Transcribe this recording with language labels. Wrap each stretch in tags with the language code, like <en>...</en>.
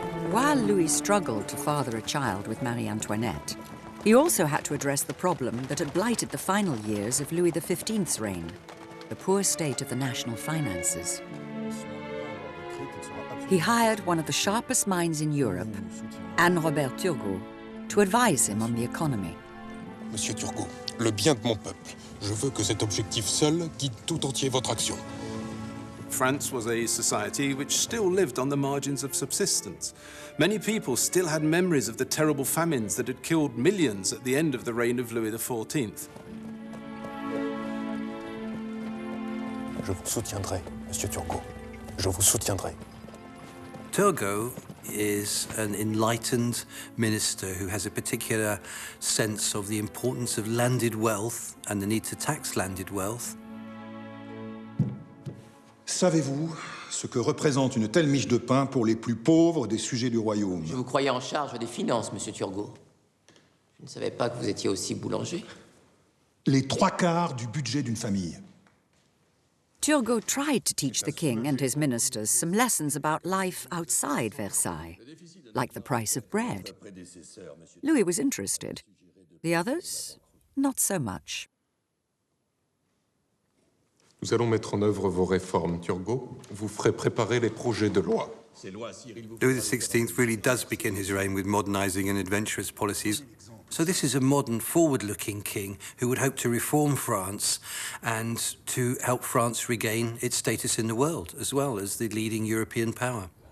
<en>While Louis struggled to father a child with Marie Antoinette, he also had to address the problem that had blighted the final years of Louis XV's reign, the poor state of the national finances. He hired one of the sharpest minds in Europe, Anne-Robert Turgo, to advise him on the economy.</en> <fr>Monsieur Turgo, le bien de mon peuple. Je veux que cet objectif seul guide tout entier votre action.</fr> <en>France was a society which still lived on the margins of subsistence. Many people still had memories of the terrible famines that had killed millions at the end of the reign of Louis XIV.</en> <fr>Je vous soutiendrai, Monsieur Turgo. Je vous soutiendrai.</fr> <en>Turgo is an enlightened minister who has a particular sense of the importance of landed wealth and the need to tax landed wealth.</en> <fr>Savez-vous ce que représente une telle miche de pain pour les plus pauvres des sujets du royaume? Je vous croyais en charge des finances, Monsieur Turgo. Je ne savais pas que vous étiez aussi boulanger. Les 3/4 du budget d'une famille.</fr> <en>Turgot tried to teach the king and his ministers some lessons about life outside Versailles, like the price of bread. Louis was interested. The others, not so much.</en> <fr>Nous allons mettre en œuvre vos réformes, Turgo. Vous ferez préparer les projets de loi.</fr> <en>Louis XVI really does begin his reign with modernising and adventurous policies. So this is a modern, forward-looking king who would hope to reform France and to help France regain its status in the world, as well as the leading European power.</en>